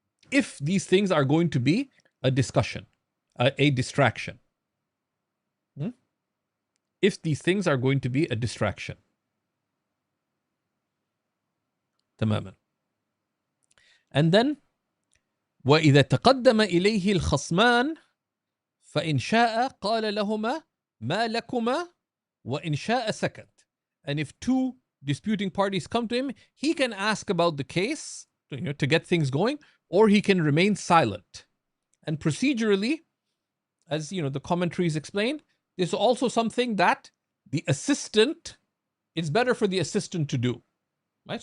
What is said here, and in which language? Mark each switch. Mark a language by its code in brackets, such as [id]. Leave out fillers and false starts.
[en] If these things are going to be a discussion, a distraction. If these things are going to be a distraction. [ar] تماما. [en] And then [ar] وإذا تقدم إليه الخصمان فإن شاء قال لهما ما لكما وإن شاء سكت. [en] And if two disputing parties come to him, he can ask about the case to get things going, or he can remain silent. And procedurally, as the commentaries explained, there's also something that the assistant, it's better for the assistant to do. Right?